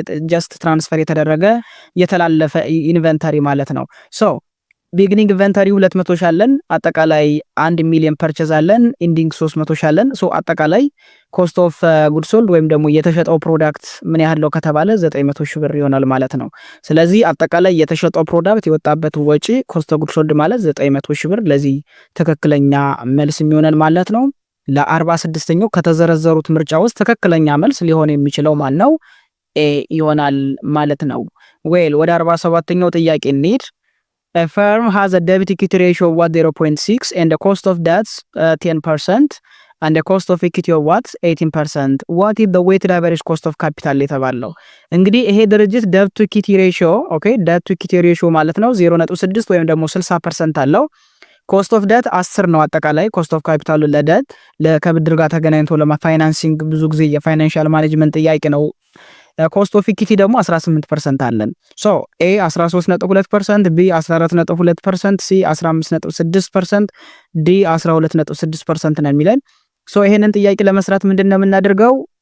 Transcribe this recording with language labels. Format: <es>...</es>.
<am>ጀስት ትራንስፈር የተደረገ የተላለፈ ኢንቨንተሪ ማለት ነው። ሶ ቢጊኒንግ ኢንቨንተሪ 200 ሺህ አለን። አጠቃላይ 1 ሚሊዮን ፐርቼዝ አለን። ኢንዲንግ 300 ሺህ አለን። ሶ አጠቃላይ ኮስት ኦፍ ጉድ ሶልድ ወይም ደግሞ የተሸጠው ፕሮዳክት ምን ያህል ነው ከተባለ 900 ሺህ ብር ይሆናል ማለት ነው። ስለዚህ አጠቃላይ የተሸጠው ፕሮዳክት የወጣበት ወጪ ኮስት ኦፍ ጉድ ሶልድ ማለት 900 ሺህ ብር። ለዚህ ትክክለኛ መልስ የሚሆነን ማለት ነው። ለ46ኛው ከተዘረዘሩት ምርጫ ውስጥ ትክክለኛ መልስ ሊሆን የሚችለው ማን ነው? ኤ ይሆናል ማለት ነው። ዌል ወደ 47ኛው ጥያቄ እንሂድ።</am> <en>A firm has a debt equity ratio of what 0.6 and the cost of debt 10% and the cost of equity of what 18%. What is the weighted average cost of capital የተባለው?</en> <am>እንግዲህ ይሄ ድርጅት debt to equity ratio ኦኬ debt to equity ratio ማለት ነው 0.6 ወይም ደግሞ 60% አለው። ኮስት ኦፍ ዴት 10 ነው። አጠቃላይ ኮስት ኦፍ ካፒታሉ ለዴት ከብድር ጋር ተገናኝቶ ለፋይናንሲንግ ብዙ ጊዜ የፋይናንሻል ማኔጅመንት ጥያቄ ነው። ኮስት ኦፍ ኢኩቲ ደግሞ 18% አለን። ሶ ኤ 13.2%፣ ቢ 14.2%፣ ሲ 15.6%፣ ዲ 12.6% ነው የሚለን። ሶ ይሄንን ጥያቄ ለመስራት ምንድነው የምናደርገው?</am>